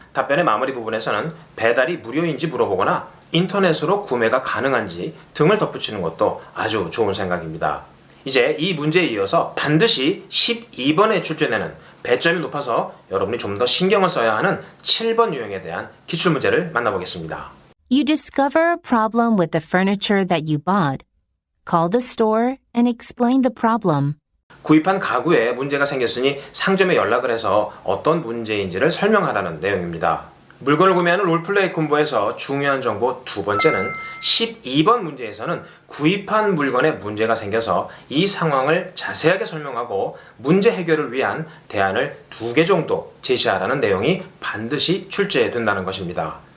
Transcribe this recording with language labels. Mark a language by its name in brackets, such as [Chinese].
[Korean] 답변의 마무리 부분에서는 배달이 무료인지 물어보거나 인터넷으로 구매가 가능한지 등을 덧붙이는 것도 아주 좋은 생각입니다. 이제 이 문제에 이어서 반드시 12번에 출제되는 배점이 높아서 여러분이 좀 더 신경을 써야 하는 7번 유형에 대한 기출문제를 만나보겠습니다. [English] You discover a problem with the furniture that you bought. Call the store and explain the problem. [Korean] 구입한 가구에 문제가 생겼으니 상점에 연락을 해서 어떤 문제인지를 설명하라는 내용입니다. 물건을 구매하는 롤플레이 콤보에서 중요한 정보 두 번째는 12번 문제에서는 구입한 물건에 문제가 생겨서 이 상황을 자세하게 설명하고 문제 해결을 위한 대안을 2개 정도 제시하라는 내용이 반드시 출제된다는 것입니다.